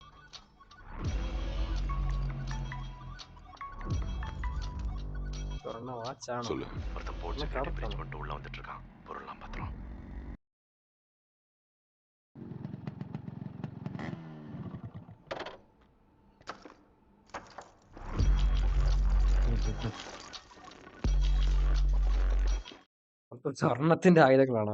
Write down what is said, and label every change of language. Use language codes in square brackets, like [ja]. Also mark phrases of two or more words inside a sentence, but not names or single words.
[ml] സ്വർണ്ണ വാച്ചാണോ? [ta] சொல்லு. ஒருத்தன் போட்ச [ml] സ്വർണ്ണ [ta] கட்டி [ml] കടത്താണോ? [ta] பிரிச்சு கொண்டு உள்ள வந்துட்டு இருக்கான். பொருள்லாம் பத்திரம். [ml] മൊത്തം സ്വർണത്തിന്റെ ആയുധങ്ങളാണോ?